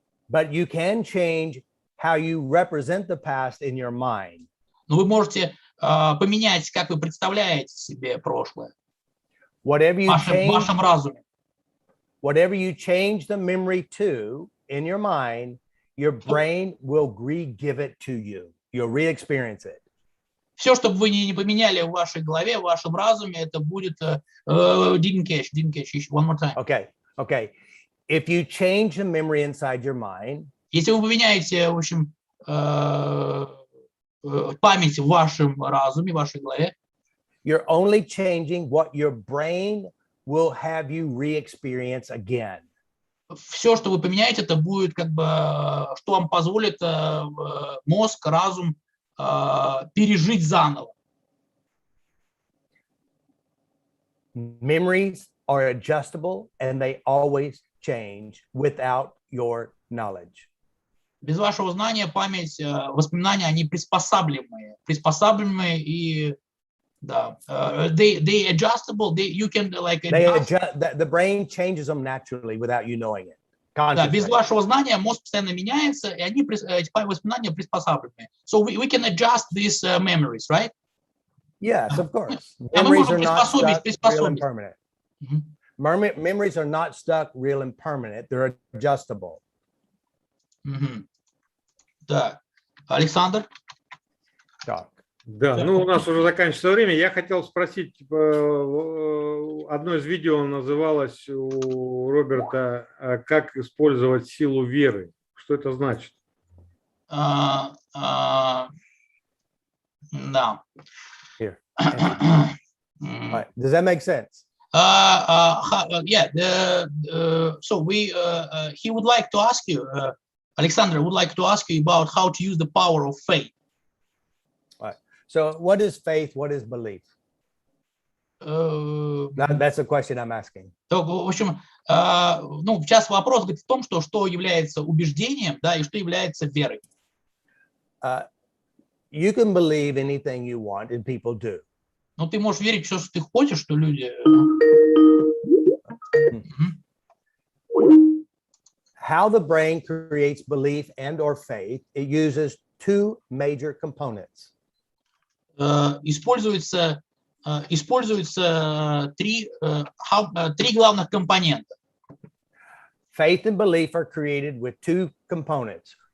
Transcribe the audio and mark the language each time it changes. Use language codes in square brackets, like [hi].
[en] But you can change how you represent the past in your mind. [ru] Но вы можете поменять, как вы представляете себе прошлое. [en] Whatever you [ru] в вашем разуме. [en] Whatever you change the memory to in your mind, your brain will give it to you. You'll re-experience it. [ru] Все, что бы вы не поменяли в вашей голове, в вашем разуме, это будет [en] didn't catch, one more time. Okay. If you change the memory inside your mind, [ru] если вы поменяете, в общем, память в вашем разуме, в вашей голове, [en] you're only changing what your brain will have you re-experience again. [ru] Все, что вы поменяете, это будет как бы, что вам позволит мозг, разум пережить заново. [en] Memories are adjustable and they always change without your knowledge. [ru] Без вашего знания память, воспоминания, они приспосабливаемые и да, [en] they adjustable, you can like the brain changes them naturally without you knowing it. [ru] Да, без вашего знания мозг постоянно меняется, и эти воспоминания приспосабливаемые. [en] So we can adjust these memories, right? Yes, of course. Memories are not stuck, real and permanent. Memories are not stuck, real and permanent. They're adjustable. [ru] Да. Александр? Да, ну у нас уже заканчивается время. Я хотел спросить, одно из видео называлось у Роберта «Как использовать силу веры». Что это значит? Да. [en] All right. Does that make sense? Yeah. So he would like to ask you, Alexander would like to ask you about how to use the power of faith. All right. So what is faith? What is belief? That's a question I'm asking. [ru] В общем, ну, сейчас вопрос говорит в том, что является убеждением, да, и что является верой. [en] You can believe anything you want, and people do. [ru] Но ты можешь верить в все, что ты хочешь, что люди. [en] How the brain creates belief and/or faith, it uses two major components. [ru] Используются три главных компонента. [en] Faith and belief are created with two components.